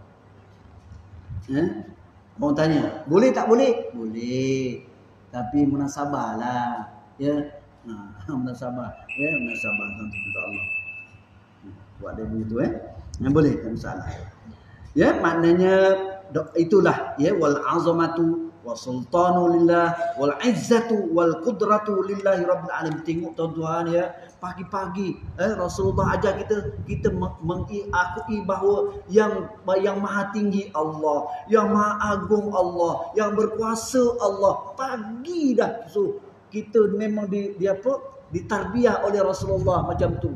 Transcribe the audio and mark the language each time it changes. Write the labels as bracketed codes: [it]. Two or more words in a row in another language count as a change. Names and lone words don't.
[ms] Orang tanya, boleh tak boleh? Boleh. Tapi munasabahlah. Ya. Munasabah. Ya, munasabah untuk Allah. Buat dia begitu boleh, tak masalah. Ya, maknanya itulah [ar] والعظمة والسلطان لله والعزة والقدرة لله رب العالمين. [ms] Tengok tuan-tuan pagi-pagi Rasulullah ajar kita mengakui bahawa yang maha tinggi Allah, yang maha agung Allah, yang berkuasa Allah. Pagi dah kita memang ditarbiah oleh Rasulullah macam tu.